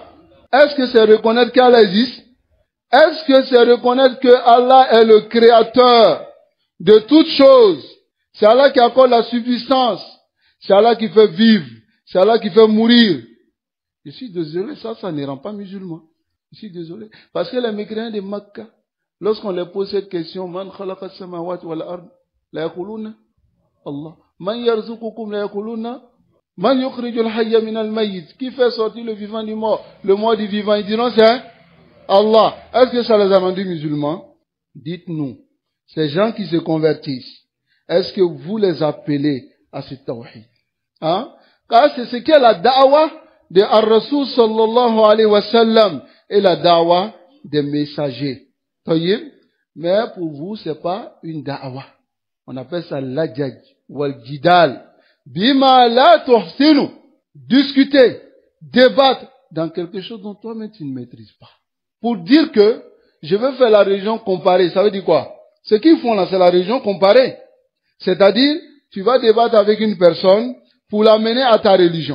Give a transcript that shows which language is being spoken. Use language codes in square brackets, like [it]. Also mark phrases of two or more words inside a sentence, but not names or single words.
[fr] Est-ce que c'est reconnaître qu'Allah existe? Est-ce que c'est reconnaître que Allah est le créateur de toutes choses? C'est Allah qui accorde la subsistance. C'est Allah qui fait vivre. C'est Allah qui fait mourir. Je suis désolé, ça ne rend pas musulman. Je suis désolé. Parce que les mécréants de Makkah, lorsqu'on leur pose cette question, [ar] من خلق السماوات والأرض ليقولن الله. من يرزقكم ليقولن من يخرج الحي من الميت. [fr] Qui fait sortir le vivant du mort? Le mort du vivant. Ils diront c'est Allah. Est-ce que ça les a rendus musulmans? Dites-nous, ces gens qui se convertissent, est-ce que vous les appelez à ce tawhid? Hein? Car c'est ce qu'est la da'wa de [ar] الرسول صلى الله عليه وسلم [fr] et la da'wa des messagers. Tayyib? Mais pour vous, c'est pas une da'wa. On appelle ça [ar] اللجاج والجدال. بما لا تحسن. [fr] Discuter, débattre dans quelque chose dont toi-même tu ne maîtrises pas. Pour dire que je veux faire la religion comparée, ça veut dire quoi? Ce qu'ils font là, c'est la religion comparée. C'est-à-dire, tu vas débattre avec une personne pour l'amener à ta religion.